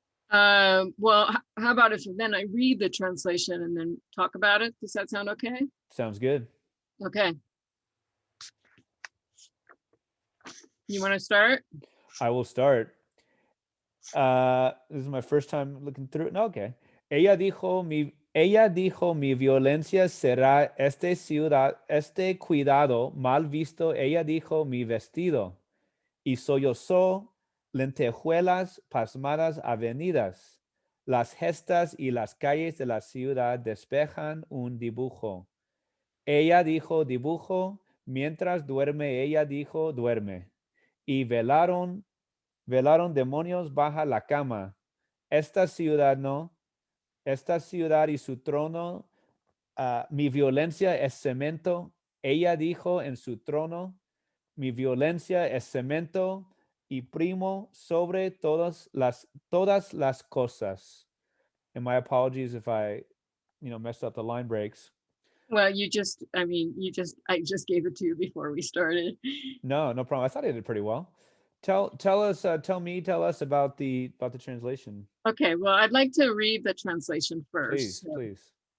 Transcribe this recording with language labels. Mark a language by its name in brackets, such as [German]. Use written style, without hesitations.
[English] Well, how about if then I read the translation and then talk about it? Does that sound okay? Sounds good. Okay. You want to start? I will start. This is my first time looking through it. No, okay. [Spanish] Ella dijo, mi violencia será este cuidado mal visto. Ella dijo, mi vestido. Y sollozó lentejuelas, pasmadas avenidas. Las gestas y las calles de la ciudad despejan un dibujo. Ella dijo dibujo, mientras duerme, ella dijo duerme. Y velaron demonios baja la cama. Esta ciudad no, esta ciudad y su trono, mi violencia es cemento. Ella dijo en su trono, mi violencia es cemento y primo sobre todas las cosas. [English] And my apologies if I, messed up the line breaks. Well, I just gave it to you before we started. No problem. I thought I did pretty well. Tell us about the translation. Okay, well, I'd like to read the translation first. Please.